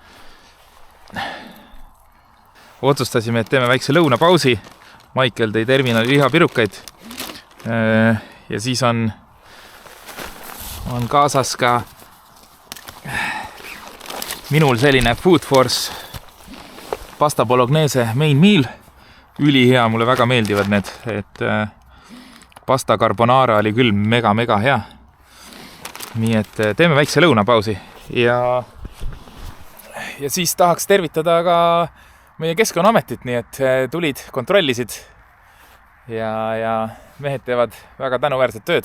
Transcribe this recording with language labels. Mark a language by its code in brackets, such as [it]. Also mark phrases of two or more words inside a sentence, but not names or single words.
[et] Otsustasime, et teeme väikse lõunapausi. Maikel tõi terminali lihapirukaid. Ja siis on kaasas ka minul selline Food Force pasta bolognese [en] main meal. [et] Ülihea, mulle väga meeldivad need. Et pasta carbonara oli küll mega hea. Nii et teeme väikse lõunapausi. Ja siis tahaks tervitada ka meie Keskkonnaametit, nii et tulid, kontrollisid ja mehed teevad väga tänuväärset tööd.